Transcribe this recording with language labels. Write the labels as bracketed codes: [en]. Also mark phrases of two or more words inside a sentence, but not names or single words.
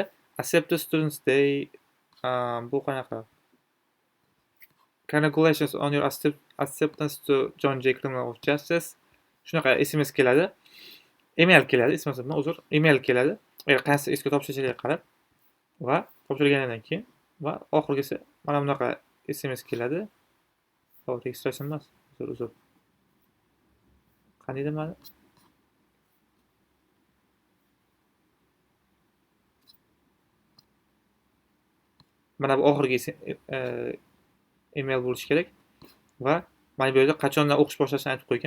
[en] Accept the students day. [uz] Bu qanaqa? [en] Congratulations on your acceptance to John Jay Criminal of Justice. [uz] Shunaqa SMS keladi. Email keladi, SMS emas, uzr. Email keladi. Qaysi eski topshirishga qarab va topshirgandan keyin va oxirgisi mana bunaqa SMS keladi. Registratsiya emas, uzr. Qanday mana mana bu oxirgi email bo'lishi kerak va mana bu yerda qachondan o'qish boshlashini aytib qo'ygan.